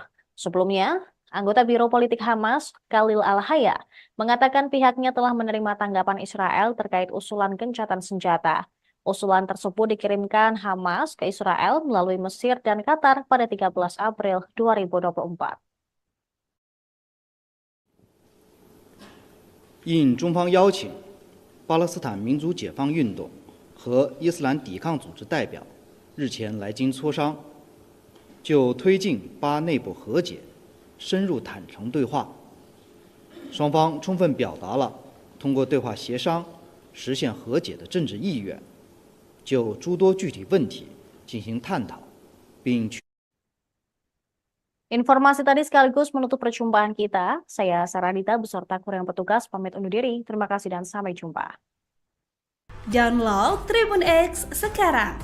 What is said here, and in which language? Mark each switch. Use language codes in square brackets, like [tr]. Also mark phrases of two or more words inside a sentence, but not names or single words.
[id] Sebelumnya, anggota Biro Politik Hamas, Khalil Al-Haya, mengatakan pihaknya telah menerima tanggapan Israel terkait usulan gencatan senjata. Usulan tersebut dikirimkan Hamas ke Israel melalui Mesir dan Qatar pada 13 April 2024. [zh] 应中方邀请，巴勒斯坦民族解放运动和伊斯兰抵抗组织代表日前来京磋商，就推进巴内部和解深入坦诚对话。双方充分表达了通过对话协商实现和解的政治意愿，就诸多具体问题进行探讨，并 [id] Informasi tadi sekaligus menutup perjumpaan kita. Saya Saradita beserta kru yang petugas pamit undur diri. Terima kasih dan sampai jumpa. Download Tribun X sekarang.